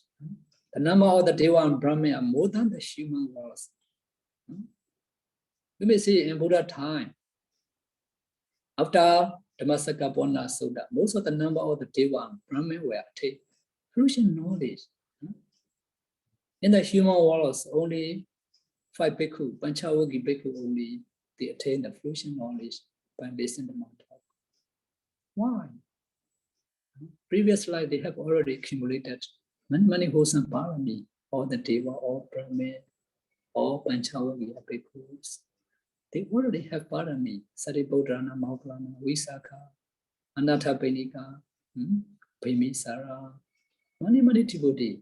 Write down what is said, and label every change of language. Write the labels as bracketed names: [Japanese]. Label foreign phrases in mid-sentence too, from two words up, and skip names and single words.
[English] The number of the Deva and Brahman are more than the human worlds. We may see in Buddha time, after Dhammasara Sutta, most of the number of the Deva and Brahman were attained fruition knowledge. In the human worlds, only 5 bhikkhu, [Pali] Panchavaki bhikkhu [English] only, they attain the fruition knowledge by listening to my talk. Why? Previous life, they have already accumulated many wholesome parami, all the Deva, all Brahman, all [Pali] Panchavaki bhikkhus. [English] They already have parami, Sariputtrana, Moggallana, Visakha, Anathapindika, Bhimisara, many devotees.